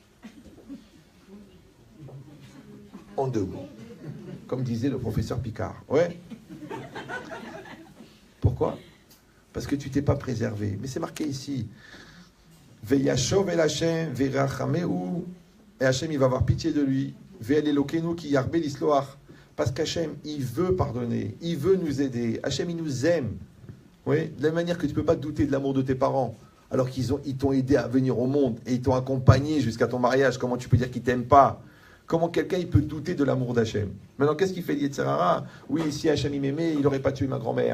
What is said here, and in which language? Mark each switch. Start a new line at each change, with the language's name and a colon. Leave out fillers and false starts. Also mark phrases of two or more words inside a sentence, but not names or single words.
French: En 2 mots. Comme disait le professeur Picard. Ouais. Pourquoi? Parce que tu t'es pas préservé. Mais c'est marqué ici.
Hebrew: וישב אל השם וירחמהו,
French: et Hashem il va avoir pitié de lui,
Hebrew: ואל אלוקינו כי ירבה לסלוח.
French: Parce qu'Hachem, il veut pardonner, il veut nous aider. Hachem, il nous aime. Oui, de la même manière que tu ne peux pas douter de l'amour de tes parents, alors ils t'ont aidé à venir au monde et ils t'ont accompagné jusqu'à ton mariage. Comment tu peux dire qu'ils ne t'aiment pas? Comment quelqu'un il peut douter de l'amour d'Hachem? Maintenant, qu'est-ce qu'il fait
Hebrew: יצר הרע?
French: Oui, si Hachem il m'aimait, il n'aurait pas tué ma grand-mère.